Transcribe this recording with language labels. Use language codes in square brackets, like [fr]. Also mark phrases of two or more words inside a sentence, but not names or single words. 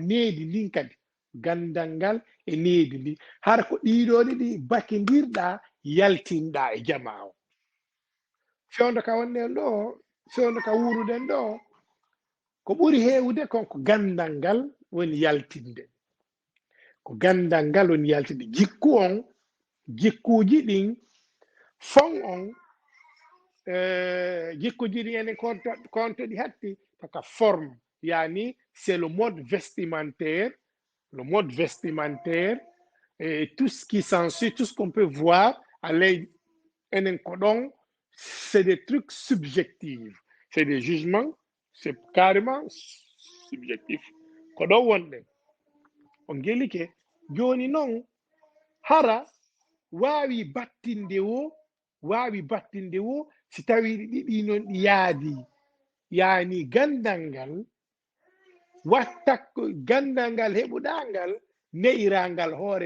[ff] needi ndin kadi gandal ngal e needi ndi har ko ɗiɗo ɗiɗi bakidirɗa yaltinɗa e jama o fewndo ka wonnen ɗo fewndo ka wuruɗen ɗo ko ɓuri heewude kon ko gandal ngal woni yaltinde ko gandal ngal woni yaltinde jikkuji ɗin fon on jikkuji ɗin enen konto ɗi hatti taka forme yani [fr] c'est le mode vestimentaire et tout ce qui s'ensuit tout ce qu'on peut voir à l'œil [ff] enen ko ɗon [fr] c'est des trucs subjectifs c'est des jugements c'est carrément subjectif [ff] ko ɗon wonɗen on gelike joni noon hara wawi battinde wo si tawi ɗiɗi noon ɗi yaadi yani gandal ngal watta gandal ngal heɓuɗa ngal ne'irangal hoore